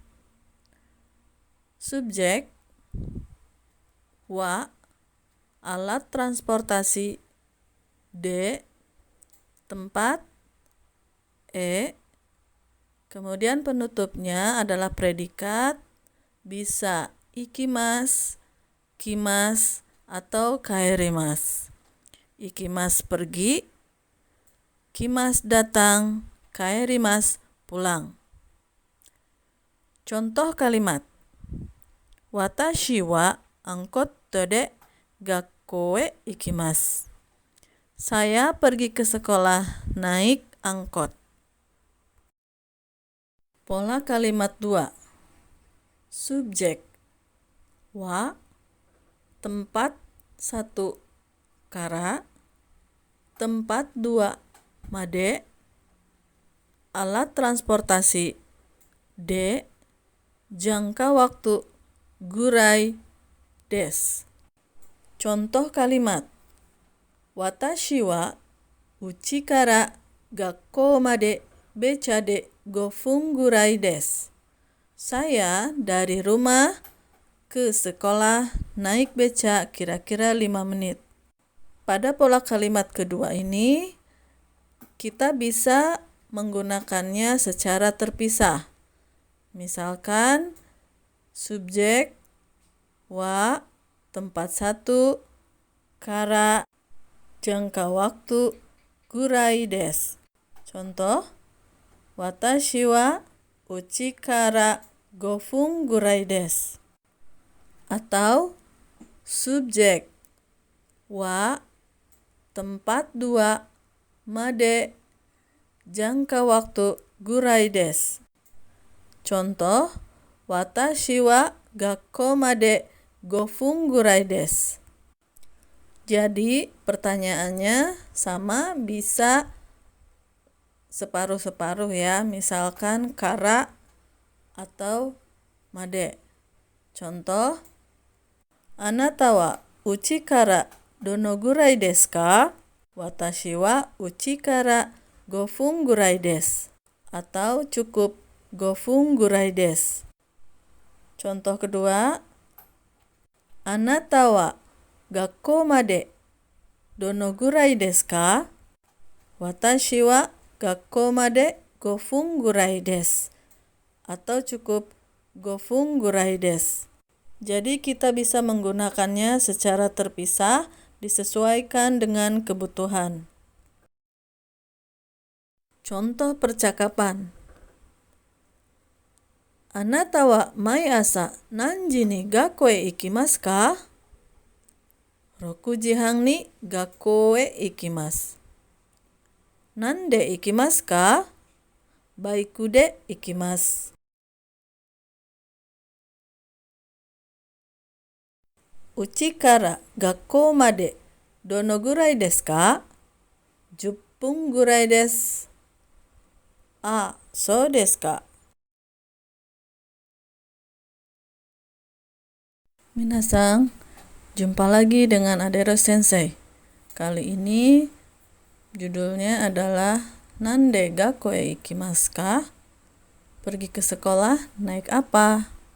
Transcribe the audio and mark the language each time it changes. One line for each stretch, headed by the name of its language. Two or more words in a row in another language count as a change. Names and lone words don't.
Indonesian: Subjek wa, alat transportasi de, tempat e, kemudian penutupnya adalah predikat, bisa ikimas, kimas, atau kaerimas. Ikimas pergi, kimas datang, kaerimas pulang. Contoh kalimat.
Japanese: 私はアンコットで学校へ行きます.
Indonesian: Saya pergi ke sekolah naik angkot. Pola kalimat 2. Subjek wa, tempat 1 kara, tempat 2 made, alat transportasi de, jangka waktu
Japanese: ぐらいです.
Indonesian: Contoh kalimat.
Japanese: 私はうちから学校までベチャで5分ぐらいです.
Indonesian: Saya dari rumah ke sekolah naik beca kira-kira 5 menit. Pada pola kalimat kedua ini, kita bisa menggunakannya secara terpisah. Misalkan, subjek, wa, tempat 1, kara, jangka waktu,
Japanese: ぐらいです. Contoh, 私はうちから5分ぐらいです.
Indonesian: Atau subjek wa, tempat 2, made, jangka waktu
Japanese: ぐらいです. Contoh, 私は学校まで5分ぐらいです.
Indonesian: Jadi pertanyaannya sama, bisa separuh-separuh ya, misalkan kara atau made. Contoh,
Japanese: あなたはうちからどのぐらいですか? 私はうちから5分ぐらいです.
Indonesian: Atau cukup
Japanese: 5分ぐらいです.
Indonesian: Contoh kedua,
Japanese: あなたは学校までどのぐらいですか? 私は学校まで5分ぐらいです.
Indonesian: Atau cukup
Japanese: 5分ぐらいです.
Indonesian: Jadi kita bisa menggunakannya secara terpisah, disesuaikan dengan kebutuhan. Contoh percakapan.
Japanese: あなたは毎朝何時に学校へ行きますか? 6 時半に学校へ行きます。なんで行きますか？バイクで行きます。うちから学校までどのぐらいですか？ 10 分ぐらいです。あ、そうですか。Minasang,
Indonesian: jumpa lagi dengan Adero Sensei. Kali ini judulnya adalah Nande gakkou e ikimasu ka? Pergi ke sekolah naik apa?